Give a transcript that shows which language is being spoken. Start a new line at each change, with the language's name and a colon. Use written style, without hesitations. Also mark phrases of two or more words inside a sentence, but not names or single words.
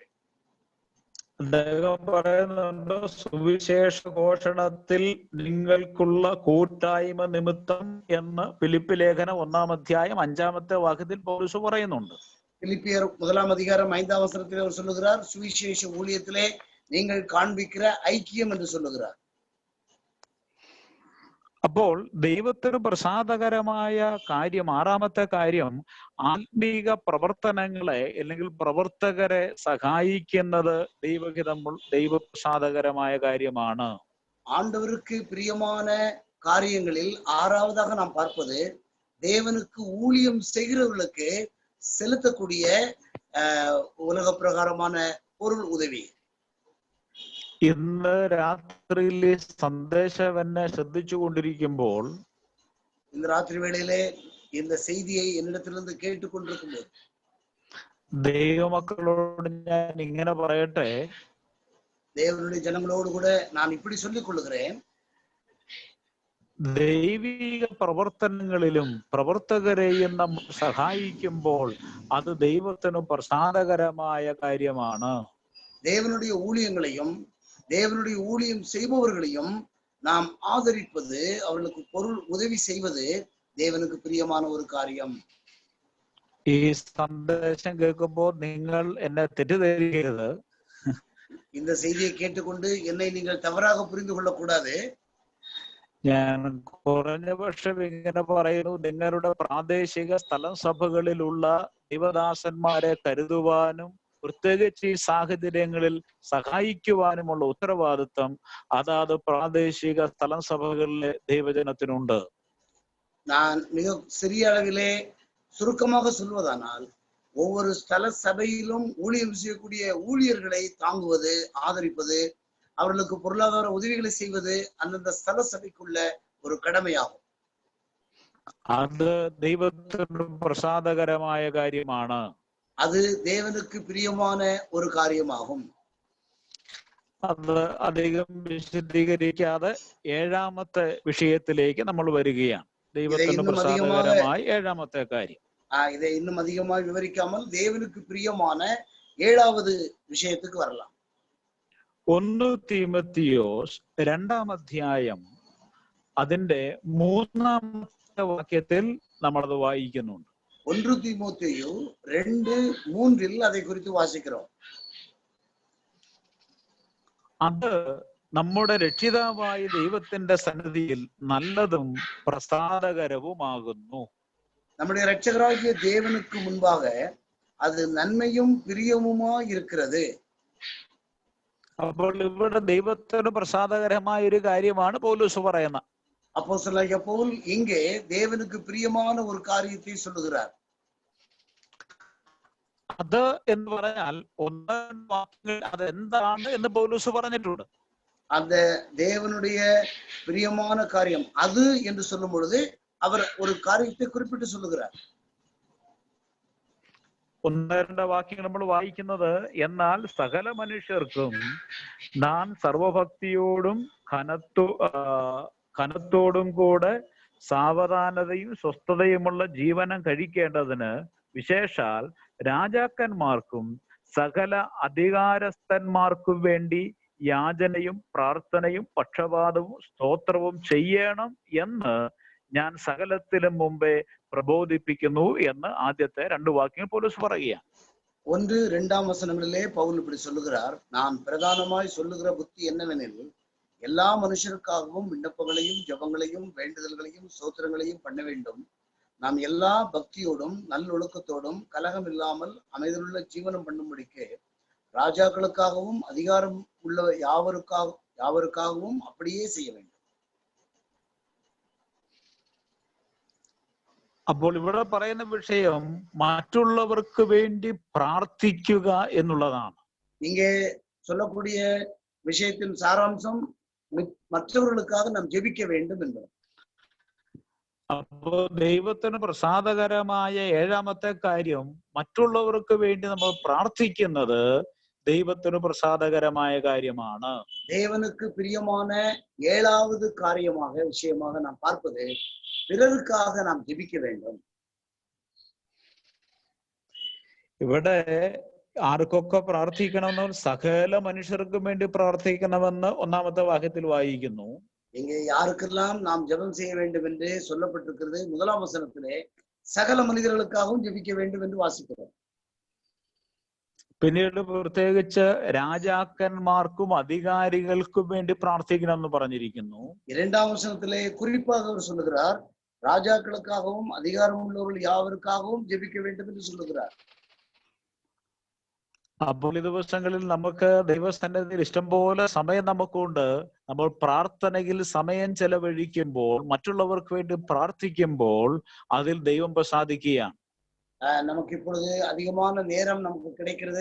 Malayalam: അദ്ദേഹം പറയുന്നുണ്ട്, സുവിശേഷ ഘോഷണത്തിൽ നിങ്ങൾക്കുള്ള കൂട്ടായ്മ നിമിത്തം എന്ന് ഫിലിപ്പി ലേഖനം 1-ാം അധ്യായം 5-ാമത്തെ വാക്യത്തിൽ പൗലോസ് പറയുന്നുണ്ട്.
Tamil: பிலிப்பியர் 1-ாம் அதிகாரம் 5-ாம் வசனத்திலே அவர் சொல்லுகிறார், சுவிசேஷ ஊழியத்திலே நீங்கள் காண்பிக்கிற ஐக்கியம் என்று சொல்லுகிறார்.
Malayalam: അപ്പോൾ ദൈവത്തിന് പ്രസാദകരമായ കാര്യം, 6-ാമത്തെ കാര്യം, ആത്മീക പ്രവർത്തനങ്ങളെ അല്ലെങ്കിൽ പ്രവർത്തകരെ സഹായിക്കുന്നത് ദൈവപ്രസാദകരമായ കാര്യമാണ്.
Tamil: ஆண்டவருக்கு பிரியமான காரியங்களில் 6ஆவதாக நாம் பார்ப்பது, தேவனுக்கு ஊழியம் செய்கிறவர்களுக்கு செலுத்தக்கூடிய உலக பிரகாரமான பொருள் உதவி.
Malayalam: ഇന്ന് രാത്രിയിൽ സന്ദേശം എന്നെ ശ്രദ്ധിച്ചു കൊണ്ടിരിക്കുമ്പോൾ,
Tamil: இந்த ராத்திரி வேளையிலே இந்த செய்தியை என்னிடத்திலிருந்து கேட்டுக்கொண்டிருக்கும்போது
Malayalam: ദൈവമക്കളോട് ഞാൻ ഇങ്ങനെ പറയട്ടെ,
Tamil: தேவனுடைய ஜனங்களோடு கூட நான் இப்படி சொல்லிக் கொள்ளுகிறேன்,
Malayalam: ദൈവിക പ്രവർത്തനങ്ങളിലും പ്രവർത്തകരെയും നമ്മൾ സഹായിക്കുമ്പോൾ അത് ദൈവത്തിന് പ്രസാദകരമായ കാര്യമാണ്.
Tamil: தேவனுடைய ஊழியங்களையும் தேவனுடைய ஊழியம் செய்பவர்களையும் நாம் ஆதரிப்பது, அவர்களுக்கு பொருள் உதவி செய்வது தேவனுக்கு பிரியமான ஒரு காரியம்.
Malayalam: ഈ സന്ദേശം കേൾക്കുമ്പോൾ നിങ്ങൾ എന്നെ തെറ്റിദ്ധരിക്കരുത്.
Tamil: இந்த செய்தியை கேட்டுக்கொண்டு என்னை நீங்கள் தவறாக புரிந்து கொள்ளக்கூடாது.
Malayalam: ഞാൻ കുറഞ്ഞ പക്ഷം ഇങ്ങനെ പറയുന്നു, നിങ്ങളുടെ പ്രാദേശിക സ്ഥലം സഭകളിലുള്ള ദൈവദാസന്മാരെ കരുതുവാനും പ്രത്യേകിച്ച് ഈ സാഹചര്യങ്ങളിൽ സഹായിക്കുവാനുമുള്ള ഉത്തരവാദിത്വം അതാത് പ്രാദേശിക സ്ഥലം സഭകളിലെ ദൈവജനത്തിനുണ്ട്.
Tamil: நான் மிக சிறிய அளவிலே சுருக்கமாக சொல்வதானால், ஒவ்வொரு ஸ்தல சபையிலும் ஊழியம் செய்யக்கூடிய ஊழியர்களை தாங்குவது, ஆதரிப்பது, அவர்களுக்கு பொருளாதார உதவிகளை செய்வது அந்தந்த ஸ்தல சபைக்குள்ள ஒரு கடமையாகும்.
Malayalam: അത് ദൈവത്തിന് പ്രസാദകരമായ കാര്യമാണ്.
Tamil: அது தேவனுக்கு பிரியமான ஒரு காரியமாகும்.
Malayalam: അത് അധികം വിശദീകരിക്കാതെ 7-ാമത്തെ വിഷയത്തിലേക്ക് നമ്മൾ വരികയാണ്. ദൈവത്തിന് പ്രസാദകരമായ 7-ാമത്തെ കാര്യം.
Tamil: இதை இன்னும் அதிகமாக விவரிக்காமல் தேவனுக்கு பிரியமான 7வது விஷயத்துக்கு வரலாம்.
Malayalam: 1 തീമോത്തിയോസ് 2-ാം അധ്യായം അതിന്റെ 3-ാമത്തെ വാക്യത്തിൽ നമ്മളത് വായിക്കുന്നുണ്ട്.
Tamil: 1 தீமோத்தேயு 2:3 அதை குறித்து வாசிக்கிறோம்.
Malayalam: അത് നമ്മുടെ രക്ഷിതാവായ ദൈവത്തിന്റെ സന്നിധിയിൽ നല്ലതും പ്രസാദകരവുമാകുന്നു.
Tamil: நம்முடைய இரட்சகராகிய தேவனுக்கு முன்பாக அது நன்மையும் பிரியமுமாய் இருக்கிறது.
Malayalam: അപ്പോൾ ഇവിടെ ദൈവത്തിന് പ്രസാദകരമായ ഒരു കാര്യമാണ് പൗലോസ് പറയുന്നത്.
Tamil: அப்போஸ்தலனாகிய பவுல் இங்கே தேவனுக்கு பிரியமான ஒரு காரியத்தை சொல்லுகிறார்.
Malayalam: അത് എന്ന് പറഞ്ഞാൽ ഒന്നാം വാക്യങ്ങൾ അതെന്താണ് എന്ന് പൗലോസ് പറഞ്ഞിട്ടുണ്ട്.
Tamil: அந்த தேவனுடைய பிரியமான காரியம் அது என்று சொல்லும் பொழுது அவர் ஒரு காரியத்தை குறிப்பிட்டு சொல்லுகிறார்.
Malayalam: 1-2 വാക്യങ്ങൾ നമ്മൾ വായിക്കുന്നത്, എന്നാൽ സകല മനുഷ്യർക്കും നാം സർവഭക്തിയോടും ഘനത്തോടും കൂടെ സാവധാനതയും സ്വസ്ഥതയുമുള്ള ജീവനം കഴിക്കേണ്ടതിന്, വിശേഷാൽ രാജാക്കന്മാർക്കും സകല അധികാരസ്ഥന്മാർക്കും വേണ്ടി യാചനയും പ്രാർത്ഥനയും പക്ഷപാതവും സ്തോത്രവും ചെയ്യണം എന്ന് ഞാൻ സകലത്തിലും മുമ്പേ പ്രബോധിപ്പിക്കുന്നു എന്ന് ആദ്യത്തെ 2 വാക്യങ്ങൾ പൗലോസ് പറയുക.
Tamil: 1-2 வசனங்களிலே பவுல் இப்படி சொல்லுகிறார், நான் பிரதானமாய் சொல்லுகிற புத்தி என்னவெனில், எல்லா மனுஷருக்காகவும் விண்ணப்பங்களையும் ஜெபங்களையும் வேண்டுதல்களையும் ஸ்தோத்திரங்களையும் பண்ண வேண்டும். நாம் எல்லா பக்தியோடும் நல்லொழுக்கத்தோடும் கலகம் இல்லாமல் அமைதலுள்ள ஜீவனம் பண்ணும்படிக்கு ராஜாக்களுக்காகவும் அதிகாரம் உள்ள யாவருக்காகவும் அப்படியே செய்ய வேண்டும்.
Malayalam: അപ്പോൾ ഇവിടെ പറയുന്ന വിഷയം മറ്റുള്ളവർക്ക് വേണ്ടി പ്രാർത്ഥിക്കുക എന്നുള്ളതാണ്.
Tamil: இங்கே சொல்லக்கூடிய விஷயத்தின் சாராம்சம் மற்றவர்களுக்காக நாம் ஜெபிக்க வேண்டும் என்பது.
Malayalam: അപ്പോൾ ദൈവത്തിന് പ്രസാദകരമായ 7ാമത്തെ കാര്യം, മറ്റുള്ളവർക്ക് വേണ്ടി നമ്മൾ പ്രാർത്ഥിക്കുന്നത് ദൈവത്തിന് പ്രസാദകരമായ കാര്യമാണ്.
Tamil: தேவனுக்கு பிரியமான 7வது விஷயமாக நாம் பார்ப்பது, பிறருக்காக நாம் ஜெபிக்க வேண்டும்.
Malayalam: ഇവിടെ ആർക്കൊക്കെ പ്രാർത്ഥിക്കണമെന്ന്, സകല മനുഷ്യർക്കും വേണ്ടി പ്രാർത്ഥിക്കണമെന്ന് 1ാമത്തെ വാക്യത്തിൽ വായിക്കുന്നു.
Tamil: இங்கே யாருக்கெல்லாம் நாம் ஜெபம் செய்ய வேண்டும் என்று சொல்லப்பட்டிருக்கிறது 1ஆம் வசனத்திலே சகல மனிதர்களுக்காகவும் ஜெபிக்க வேண்டும் என்று வாசிக்கிறோம்.
Malayalam: പിന്നീട് പ്രത്യേകിച്ച് രാജാക്കന്മാർക്കും അധികാരികൾക്കും വേണ്ടി പ്രാർത്ഥിക്കണമെന്ന് പറഞ്ഞിരിക്കുന്നു.
Tamil: 2ஆம் வசனத்திலே குறிப்பாக அவர் சொல்லுகிறார், ராஜாக்களுக்காகவும் அதிகாரம் உள்ளவர்கள் யாவருக்காகவும் ஜெபிக்க வேண்டும் என்று சொல்லுகிறார்.
Malayalam: അപ്പോൾ ഈ ദിവസങ്ങളിൽ നമുക്ക് ദൈവസന്നിധിയിൽ ഇഷ്ടംപോലെ സമയം നമുക്കുണ്ട്. നമ്മൾ പ്രാർത്ഥനയിൽ സമയം ചെലവഴിക്കുമ്പോൾ, മറ്റുള്ളവർക്ക് വേണ്ടി പ്രാർത്ഥിക്കുമ്പോൾ അതിൽ ദൈവം പ്രസാദിക്കുകയാണ്.
Tamil: நமக்கு இப்பொழுது அதிகமான நேரம் நமக்கு கிடைக்கிறது.